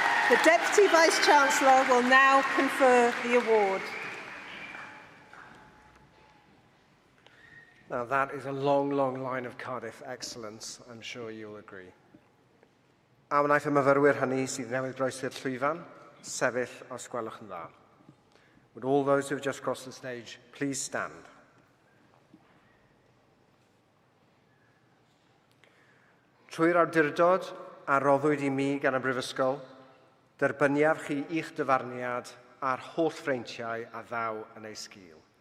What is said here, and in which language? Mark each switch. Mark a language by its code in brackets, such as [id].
[en] The Deputy Vice-Chancellor will now confer the award. Now that is a long, long line of Cardiff excellence, I'm sure you'll agree. [cy] A wnaeth y myfyrwyr hynny sydd newydd groesi'r llwyfan, sefyll os gwelwch yn dda. [en] Would all those who have just crossed the stage please stand? [cy] Trwy'r awdurdod a roddwyd I mi gan y Brifysgol, derbyniaf chi i'ch dyfarniad a'r holl freintiau a ddaw yn ei sgil.